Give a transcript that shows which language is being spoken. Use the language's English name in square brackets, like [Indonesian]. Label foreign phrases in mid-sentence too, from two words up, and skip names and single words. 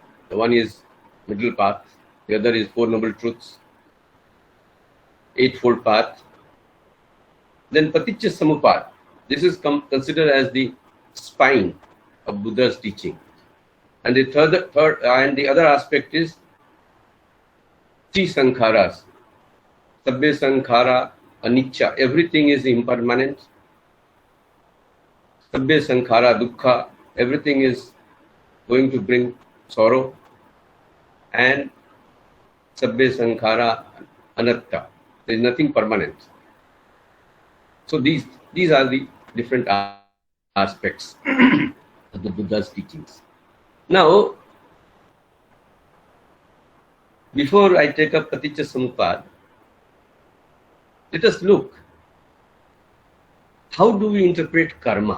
[English] The one is middle path, the other is 4 noble truths, 8-fold path. Then [Pali] paticca samuppada. [English] This is considered as the spine of Buddha's teaching. And the third and the other aspect is 3 sankharas. [Pali] Sabbe sankhara anicca. [English] Everything is impermanent. [Pali] Sabbe sankhara dukkha. [English] Everything is going to bring sorrow. [Pali] And sabbe sankhara anatta. [English] There is nothing permanent. So these These are the different aspects of the Buddha's teachings. Now, before I take up [Pali] Paticca Samuppada, [English] let us look, how do we interpret karma?